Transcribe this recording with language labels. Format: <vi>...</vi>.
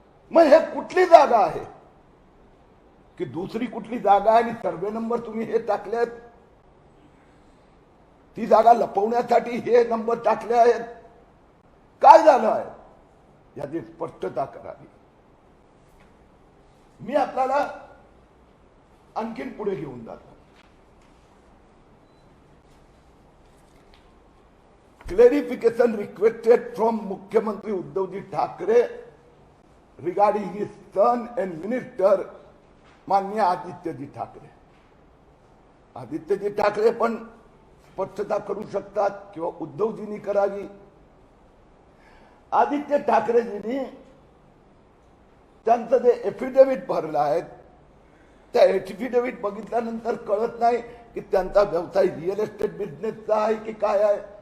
<mr>मग हे कुठली जागा आहे की दुसरी कुठली जागा आहे आणि सर्वे नंबर तुम्ही हे टाकले, ती जागा लपवण्यासाठी हे नंबर टाकले आहेत? काय झालं आहे याची स्पष्टता करावी. मी आपल्याला आणखीन पुढे घेऊन जातो.</mr> <en>Clarification requested from मुख्यमंत्री Uddhavji Thackeray regarding his son and minister माननीय आदित्यजी ठाकरे.</en> <mr>आदित्यजी ठाकरे पण स्पष्टता करू शकतात किंवा उद्धवजींनी करावी. आदित्य ठाकरेजींनी त्यांचं जे एफिडेव्हिट भरलं आहे त्या एफिडेव्हिट बघितल्यानंतर कळत नाही की त्यांचा व्यवसाय रिअल एस्टेट बिझनेसचा आहे की काय आहे.</mr>